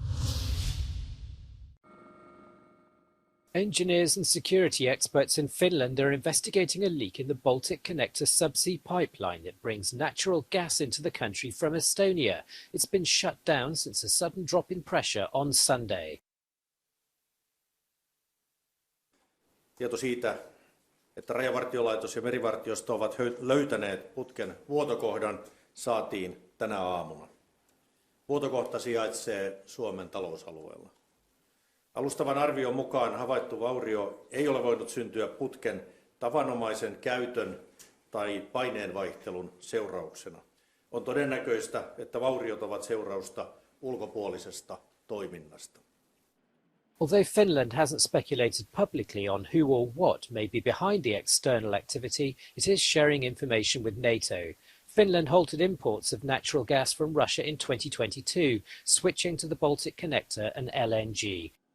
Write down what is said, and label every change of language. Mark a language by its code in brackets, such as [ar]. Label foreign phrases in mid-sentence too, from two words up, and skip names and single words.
[en] Engineers and security experts in Finland are investigating a leak in the Baltic Connector subsea pipeline that brings natural gas into the country from Estonia. It's been shut down since a sudden drop in pressure on Sunday. [fi] Tieto siitä, että Rajavartiolaitos ja Merivartiosto ovat löytäneet putken vuotokohdan, saatiin tänä aamuna. Vuotokohta sijaitsee Suomen talousalueella. Alustavan arvion mukaan havaittu vaurio ei ole voinut syntyä putken tavanomaisen käytön tai paineenvaihtelun seurauksena. On todennäköistä, että vauriot ovat seurausta ulkopuolisesta toiminnasta. [en] Although Finland hasn't speculated publicly on who or what may be behind the external activity, it is sharing information with NATO. Finland halted imports of natural gas from Russia in 2022, switching to the Baltic Connector and LNG.